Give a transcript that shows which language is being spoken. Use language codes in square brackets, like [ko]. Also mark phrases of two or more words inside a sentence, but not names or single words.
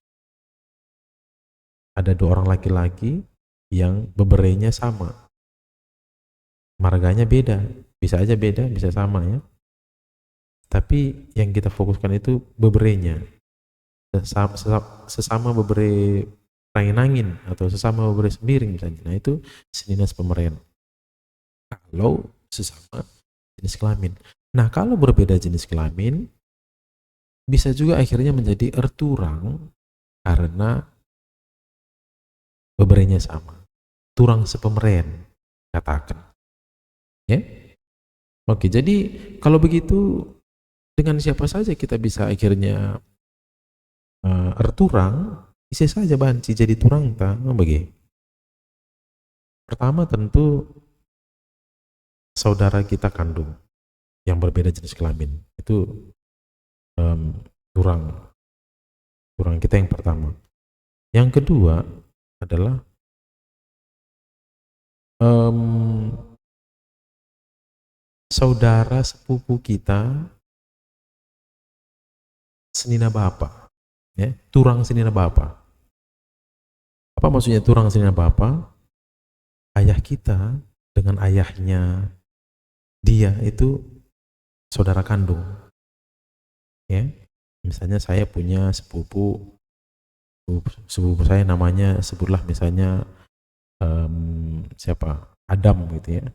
[id] Ada dua orang laki-laki yang beberenya sama, marganya beda, bisa aja beda, bisa sama ya. Tapi yang kita fokuskan itu beberenya, sesama bebere angin atau sesama bebere sembiring misalnya. Nah itu [btx] senina sepemeren. [id] Kalau sesama jenis kelamin. Nah kalau berbeda jenis kelamin, bisa juga akhirnya menjadi erturang karena beberenya sama. Turang sepemeren, katakan. Ya? Oke, jadi kalau begitu dengan siapa saja kita bisa akhirnya erturang, bisa saja banci jadi turang ta, bagi. Pertama tentu saudara kita kandung yang berbeda jenis kelamin itu turang kita yang pertama. Yang kedua adalah saudara sepupu kita senina bapa, ya, [btx] turang senina bapa. [id] Apa maksudnya [btx] turang senina bapa? [id] Ayah kita dengan ayahnya dia itu saudara kandung, ya. Misalnya saya punya sepupu saya namanya, sebutlah misalnya siapa, Adam gitu ya.